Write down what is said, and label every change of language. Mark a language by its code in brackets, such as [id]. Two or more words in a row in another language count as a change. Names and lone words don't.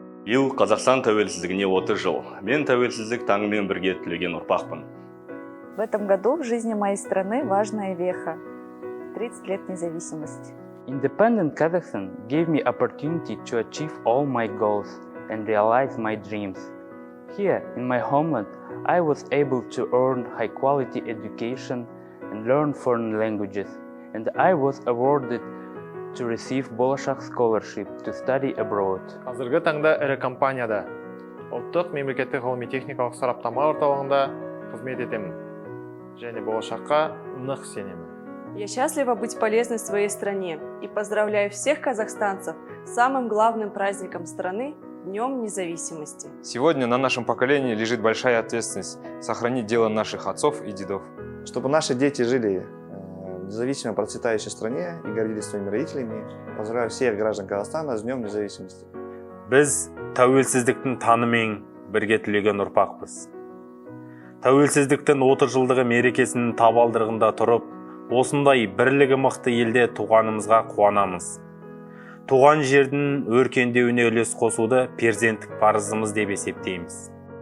[kk] Биыл Қазақстан тәуелсіздігіне 30 жыл. Мен тәуелсіздік таңымен бірге түлеген ұрпақпын. [ru] В этом году в жизни моей страны важная веха. 30 лет независимости. [en] Independent Kazakhstan gave me opportunity to achieve all my goals and realize my dreams. Here, in my homeland, I was able to earn high-quality education and learn foreign languages, and I was awarded to receive Bolashak Scholarship to study abroad. [kk] Қазіргі таңда ірі компанияда ұлттық мемлекеттік ғылыми-техникалық сараптама орталығында қызмет етемін. Және болашаққа нық сенемін. [ru] Я счастлива быть полезной своей стране и поздравляю всех казахстанцев с самым главным праздником страны – Днем независимости. Сегодня на нашем поколении лежит большая ответственность сохранить дело наших отцов и дедов. Чтобы наши дети жили в независимой процветающей стране и гордились своими родителями, поздравляю всех граждан Казахстана с Днем независимости. [kk] Біз тәуелсіздіктің танымен бірге түлеген ұрпақпыз. Тәуелсіздіктің 30 жылдығы мерекесінің табалдырығында тұрып, осындай бірлігі мықты елде туғанымызға қуанамыз. Туған жердің өркендеуіне үлес қосуды перзенттік парызымыз деп есептейміз.